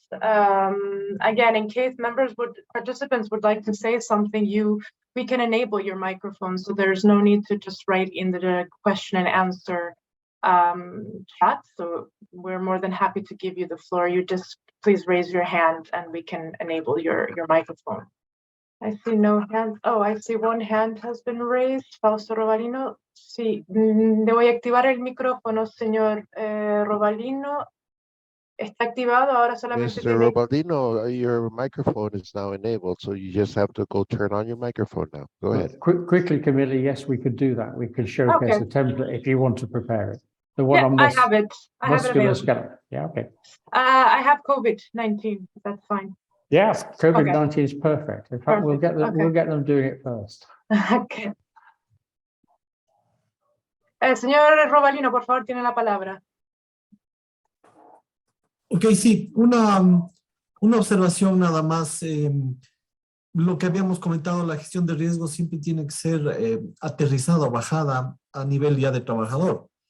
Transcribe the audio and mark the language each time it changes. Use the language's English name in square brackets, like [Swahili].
[English] Again, in case participants would like to say something, we can enable your microphone, so there's no need to just write in the question and answer chat. So we're more than happy to give you the floor. You just please raise your hand and we can enable your microphone. I see no hands. Oh, I see one hand has been raised. Fausto Robalino. [Spanish] Sí, le voy a activar el micrófono, señor Robalino. Está activado, ahora solamente [English] Mr. Robalino, your microphone is now enabled, so you just have to go turn on your microphone now. Go ahead. Quickly, Camila, yes, we could do that. We could showcase a template if you want to prepare it. The one on I have it. musculoskeletal. Yeah, okay. I have COVID-19. That's fine. Yeah, COVID-19 is perfect. In fact, we'll get them doing it first. Okay. [Spanish] Señor Robalino, por favor, tiene la palabra. Ok, sí, una observación nada más. Lo que habíamos comentado, la gestión de riesgo siempre tiene que ser aterrizada o bajada a nivel ya de trabajador.